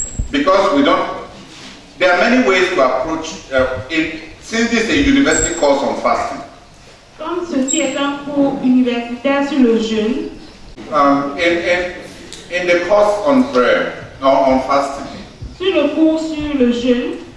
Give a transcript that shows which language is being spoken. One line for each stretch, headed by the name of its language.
English: Because we don't, there are many ways to approach, since this is a university course on fasting.
French: Comme ceci est un cours universitaire sur le jeûne,
English: in the course on prayer, on fasting,
French: sur le cours sur le jeûne,